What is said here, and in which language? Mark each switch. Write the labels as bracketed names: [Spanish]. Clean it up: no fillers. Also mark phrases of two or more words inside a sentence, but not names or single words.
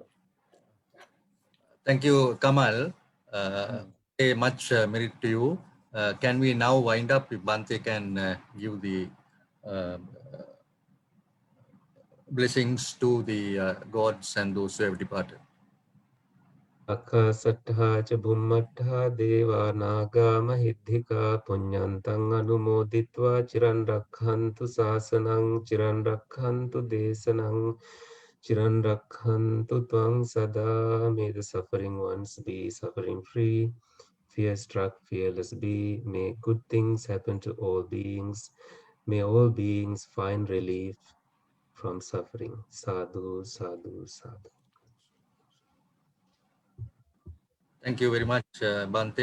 [English] Thank you, Kamal. Much merit to you. Can we now wind up if Bante can give the blessings to the gods and those who have departed. [Pali] Akasattha ca bhummattha deva naga mahiddhika punyantang anumoditva chiran rakkhantu sasanang chiran rakkhantu desanang chiran rakkhantu tvang sada. [English] May the suffering ones be suffering free, fear struck fearless be. May good things happen to all beings. May all beings find relief from suffering. [Pali] Sadhu, sadhu, sadhu. [English] Thank you very much, Bante.